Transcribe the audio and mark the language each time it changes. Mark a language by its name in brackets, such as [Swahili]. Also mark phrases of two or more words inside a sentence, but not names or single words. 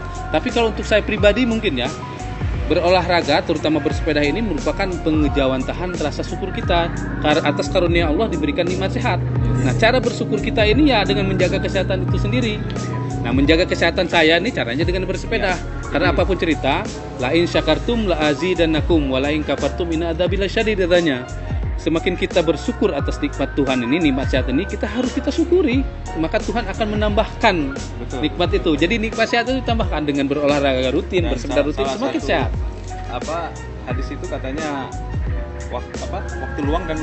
[Indonesian] Tapi kalau untuk saya pribadi mungkin ya, berolahraga terutama bersepeda ini merupakan pengejawantahan rasa syukur kita atas karunia Allah diberikan nikmat sehat. Nah, cara bersyukur kita ini ya dengan menjaga kesehatan itu sendiri. Nah, menjaga kesehatan saya ini caranya dengan bersepeda. Karena apapun cerita, [Arabic] لئن شكرتم لأزيدنكم ولئن كفرتم إن عذابي لشديد katanya. [Indonesian] Semakin kita bersyukur atas nikmat Tuhan ini, nikmat sehat ini, kita harus kita syukuri. Maka Tuhan akan menambahkan nikmat itu. Jadi nikmat sehat itu ditambahkan dengan berolahraga rutin, bersepeda rutin, semakin sehat. Hadis itu katanya waktu luang dan